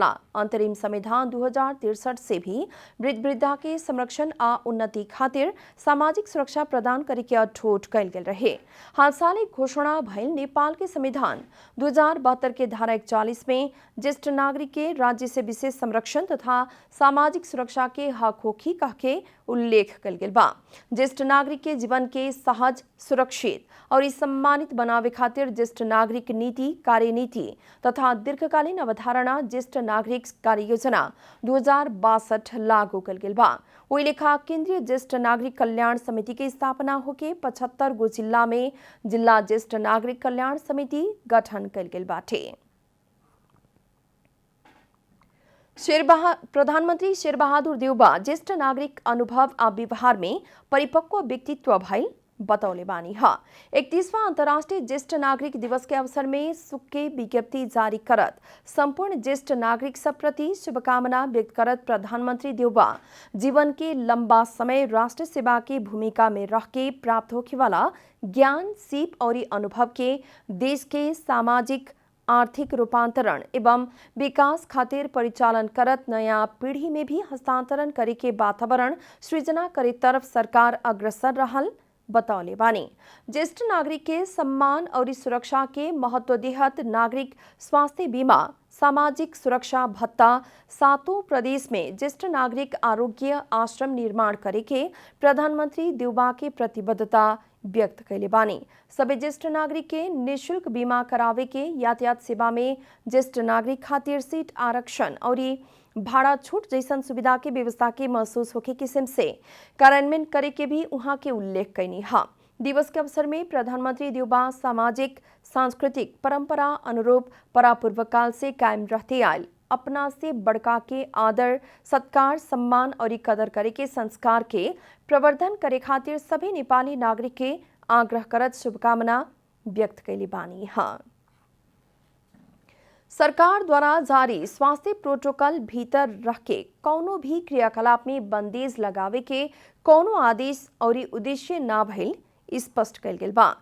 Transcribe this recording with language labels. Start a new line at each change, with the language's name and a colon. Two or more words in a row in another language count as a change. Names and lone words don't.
Bhojpuri: अंतरिम संविधान 2063 से भी वृद्ध वृद्धा के संरक्षण आ उन्नति खातिर सामाजिक सुरक्षा प्रदान करे के अठोट कैल गेल रहे। हाल साल घोषणा भइल नेपाल के संविधान 2072 के धारा 41 में ज्येष्ठ नागरिक के राज्य से विशेष संरक्षण तथा सामाजिक सुरक्षा के हक होखी कह के उल्लेख कल गेल बा। ज्येष्ठ नागरिक के जीवन के सहज, सुरक्षित और सम्मानित बनावे खातिर ज्येष्ठ नागरिक नीति, कार्यनीति तथा दीर्घकालीन अवधारणा ज्येष्ठ नागरिक कार्य योजना 2062 लागू कल गेल बा। ओहि लेखा केंद्रीय ज्येष्ठ नागरिक कल्याण समिति के स्थापना होके 75 गो जिला में जिला ज्येष्ठ नागरिक कल्याण समिति गठन कल गेल बाटे। प्रधानमंत्री शेर बहादुर देउबा ज्येष्ठ नागरिक अनुभव आ व्यवहार में परिपक्व व्यक्तित्व भइल बतौले बानी हा। 31वां अंतर्राष्ट्रीय ज्येष्ठ नागरिक दिवस के अवसर में सुख के विज्ञप्ति जारी करत संपूर्ण ज्येष्ठ नागरिक सब प्रति शुभकामना व्यक्त करत प्रधानमंत्री देउबा जीवन के लंबा समय राष्ट्र सेवा के भूमिका में रह के प्राप्त होखे वाला ज्ञान, सीप और अनुभव के देश के सामाजिक आर्थिक रूपांतरण एवं विकास खातिर परिचालन करत नया पीढ़ी में भी हस्तांतरण करे के वातावरण सृजना करे तरफ सरकार अग्रसर रहल बतौले बानी। ज्येष्ठ नागरिक के सम्मान और सुरक्षा के महत्व देहत नागरिक स्वास्थ्य बीमा, सामाजिक सुरक्षा भत्ता, 7 प्रदेश में ज्येष्ठ नागरिक आरोग्य आश्रम निर्माण करे के प्रधानमंत्री देउबा के प्रतिबद्धता व्यक्त कैले बानी। सभी ज्येष्ठ नागरिक के निःशुल्क बीमा करावे के, यातायात सेवा में ज्येष्ठ नागरिक खातिर सीट आरक्षण और भाड़ा छूट जैसन सुविधा के व्यवस्था के महसूस होके किस्म से कार्यान्वयन करे के भी उहाँ के उल्लेख कैनी हा। दिवस के अवसर में प्रधानमंत्री देउबा सामाजिक सांस्कृतिक परंपरा अनुरूप परापूर्व काल से कायम रहते आयल अपना से बड़का के आदर, सत्कार, सम्मान और कदर करे के संस्कार के प्रवर्धन करे खातिर सभी नेपाली नागरिक के आग्रह करत शुभकामना व्यक्त कैली बानी हा। सरकार द्वारा जारी स्वास्थ्य प्रोटोकॉल भीतर रख के कौनो भी क्रियाकलाप में बंदेज लगावे के कौनो आदेश और उद्देश्य ना भइल स्पष्ट कैल गेल बा।